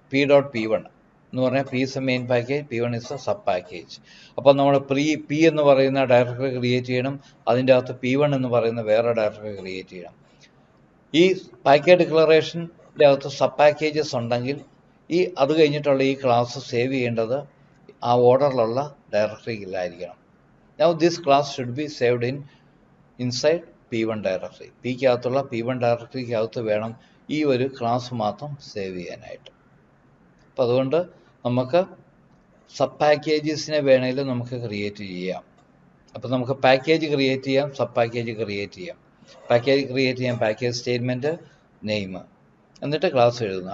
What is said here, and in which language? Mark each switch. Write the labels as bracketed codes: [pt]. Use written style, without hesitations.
[en] P.P1 [ml] എന്ന് പറഞ്ഞാൽ [en] P is a main package, P1 is a sub package. [ml] അപ്പം നമ്മൾ P എന്ന് പറയുന്ന ഡയറക്ടറി ക്രിയേറ്റ് ചെയ്യണം, അതിൻ്റെ അകത്ത് P1 എന്ന് പറയുന്ന വേറെ ഡയറക്ടറി ക്രിയേറ്റ് ചെയ്യണം. ഈ പാക്കേജ് ഡിക്ലറേഷൻ്റെ അകത്ത് സബ് പാക്കേജസ് ഉണ്ടെങ്കിൽ അത് കഴിഞ്ഞിട്ടുള്ള ഈ ക്ലാസ് സേവ് ചെയ്യേണ്ടത് ആ ഓർഡറിലുള്ള ഡയറക്ടറിയിലായിരിക്കണം. [en] Now this class should be saved inside P1 directory. [ml] Pക്കകത്തുള്ള P1 ഡയറക്ടറിക്കകത്ത് വേണം ഈ ഒരു ക്ലാസ് മാത്രം സേവ് ചെയ്യാനായിട്ട്. അപ്പം അതുകൊണ്ട് നമുക്ക് സബ് പാക്കേജസിനെ വേണമെങ്കിലും നമുക്ക് ക്രിയേറ്റ് ചെയ്യാം. അപ്പം നമുക്ക് പാക്കേജ് ക്രിയേറ്റ് ചെയ്യാം, സബ് പാക്കേജ് ക്രിയേറ്റ് ചെയ്യാം. പാക്കേജ് ക്രിയേറ്റ് ചെയ്യാം, പാക്കേജ് സ്റ്റേറ്റ്മെൻറ്റ് നെയിം, എന്നിട്ട് ക്ലാസ് എഴുതുന്നു.